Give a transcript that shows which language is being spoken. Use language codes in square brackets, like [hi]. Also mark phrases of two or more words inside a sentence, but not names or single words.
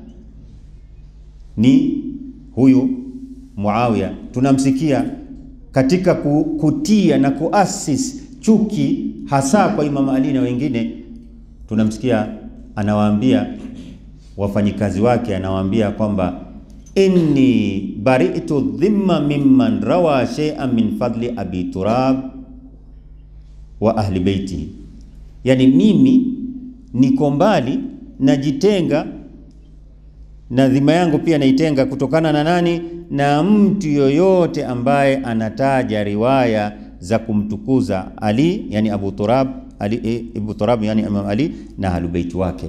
[sw] Ni huyu Muawiya tunamsikia katika kutia na kuasis chuki hasa kwa Imam Ali na wengine. Tunamsikia anawaambia wafanyikazi wake, anawaambia kwamba [ar] إني برئت ذمة ممن روى شيئا من فضل أبي تراب وأهل بيتي. [sw] Yani mimi niko mbali, najitenga na dhima yangu pia naitenga kutokana na nani? Na mtu yoyote ambaye anataja riwaya za kumtukuza Ali, yani Abu Turab, Abu Turab yani Imam Ali na ahli baiti wake.